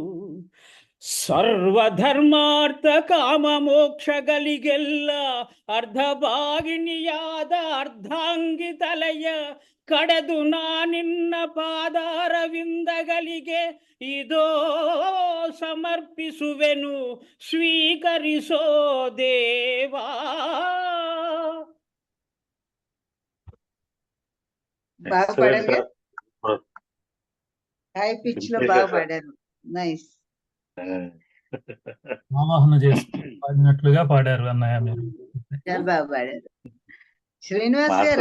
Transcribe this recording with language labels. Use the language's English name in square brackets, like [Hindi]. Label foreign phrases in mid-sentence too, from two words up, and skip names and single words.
[Kannada] ಸರ್ವಧರ್ಮಾರ್ಥ ಕಾಮ ಮೋಕ್ಷಗಳಿಗೆಲ್ಲ ಅರ್ಧಭಾಗಿನಿಯಾದ ಅರ್ಧಾಂಗಿ ತಲೆಯ ಕಡೆದು ನಾನಿನ್ನ ಪಾದಾರವಿಂದಗಳಿಗೆ ಇದೋ ಸಮರ್ಪಿಸುವೆನು, ಸ್ವೀಕರಿಸೋ ದೇವಾ. [Telugu] బాగా పాడారు, [English] high pitch [Telugu] లో బాగా పాడారు. నైస్. ఆవాహన చేసి పాడినట్లుగా పాడారు అన్నయ్య మీరు. చాలా బాగా పాడారు. శ్రీనివాస్ గారు